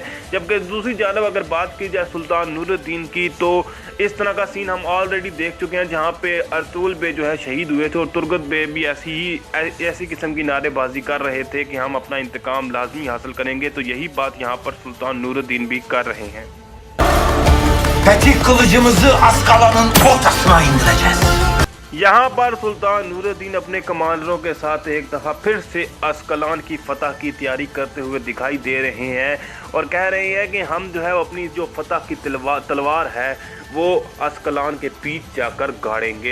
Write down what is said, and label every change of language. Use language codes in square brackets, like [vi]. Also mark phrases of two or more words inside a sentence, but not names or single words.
[ur] جبکہ دوسری جانب اگر بات کی جائے سلطان نور الدین کی، تو اس طرح کا سین ہم آل ریڈی دیکھ چکے ہیں، جہاں پہ ارتغرل بے جو ہے شہید ہوئے تھے اور ترگت بے بھی ایسی قسم کی نعرے بازی کر رہے تھے کہ ہم اپنا انتقام لازمی حاصل کریں گے. تو یہی بات یہاں پر سلطان نور الدین بھی کر رہے ہیں. [tr] Fetih kılıcımızı Askalan'ın ortasına indireceğiz. [ur] یہاں پر سلطان نور الدین اپنے کمانڈروں کے ساتھ ایک دفعہ پھر سے اسقلان کی فتح کی تیاری کرتے ہوئے دکھائی دے رہے ہیں اور کہہ رہے ہیں کہ ہم جو ہے اپنی جو فتح کی تلوار ہے وہ اسقلان کے پیچھ جا کر گاڑیں گے.